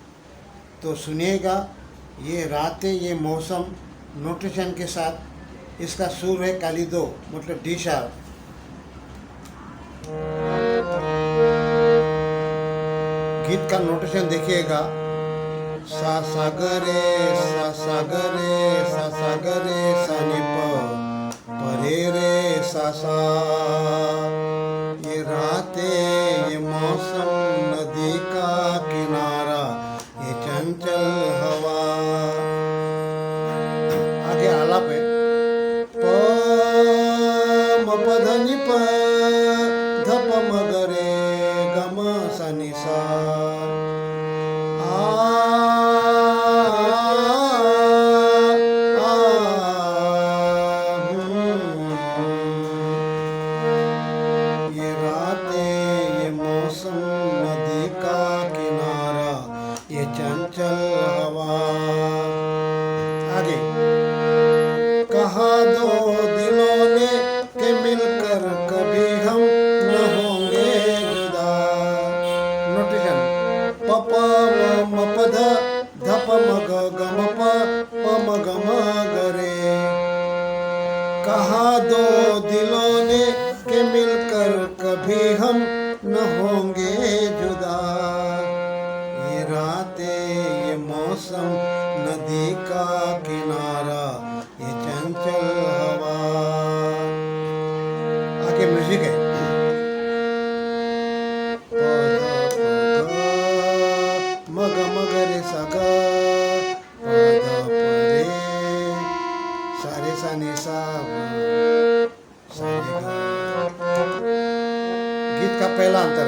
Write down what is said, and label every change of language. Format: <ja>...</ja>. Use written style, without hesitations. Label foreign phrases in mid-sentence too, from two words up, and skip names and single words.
<hi>तो सुनिएगा, ये रातें, ये मौसम नोटेशन के साथ। इसका सुर है कालिदो, मतलब डी शार्प। गीत का नोटेशन देखिएगा। सा सा ग रे, सा सा ग रे, सा सा ग रे, सा नि प रे रे सा सा। ये रातें, ये मौसम, नदी का किनारा, ये चंचल हवा। आगे आलाप है। प म प ध नि प ध प म ग रे ग म सा नि सा। ये रातें, ये मौसम, नदी का किनारा, ये चंचल हवा। आगे कहा दो दिलों ने कि मिलकर कभी हम न होंगे जुदा। नोटेशन प प म प ध ध प म ग ग म प प म ग म ग रे। कहा दो दिलों ने कि मिलकर कभी हम न होंगे जुदा। ये रातें, ये मौसम, नदी का किनारा, ये चंचल हवा। आगे म्यूजिक है। प ध प ग म ग म ग रे सा ग प ध प रे सा रे सा नि सा सा रे ग। गीत का पहला अंतरा।</hi>